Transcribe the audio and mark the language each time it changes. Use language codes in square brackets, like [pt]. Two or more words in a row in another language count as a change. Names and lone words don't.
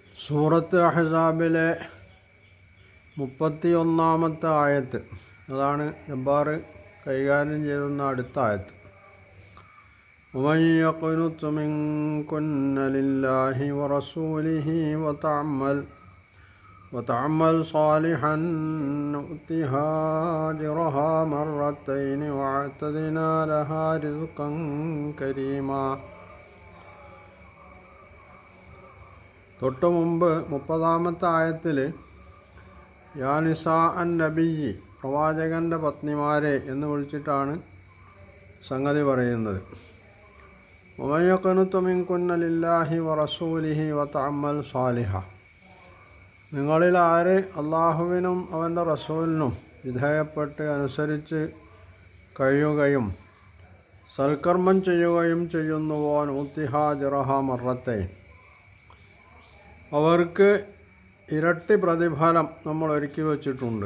[ml] സൂറത്ത് അഹ്സാബിലെ 31-ാമത്തെ ആയത്ത്, അതാണ് ജബ്ബാർ കൈകാര്യം ചെയ്യുന്ന അടുത്ത ആയത്ത്. [ar] ومن يقنط منكن لله ورسوله وتعمل صالحا نؤتها أجرها مرتين وأعتدنا لها رزقا كريما. [ml] തൊട്ടു മുമ്പ് 30-ാമത്തെ ആയത്തിൽ [ar] يا نساء النبي, [ml] പ്രവാചകൻ്റെ പത്നിമാരെ എന്ന് വിളിച്ചിട്ടാണ് സംഗതി പറയുന്നത്. [ar] ومن يقنت منكن لله ورسوله وتعمل صالحا, [ml] നിങ്ങളിൽ ആര് അള്ളാഹുവിനും അവൻ്റെ റസൂലിനും വിധേയപ്പെട്ട് അനുസരിച്ച് കഴിയുകയും സൽക്കർമ്മം ചെയ്യുകയും ചെയ്യുന്നുവോ [ar] نؤتها أجرها مرتين, [ml] അവർക്ക് ഇരട്ടി പ്രതിഫലം നമ്മൾ ഒരുക്കി വച്ചിട്ടുണ്ട്.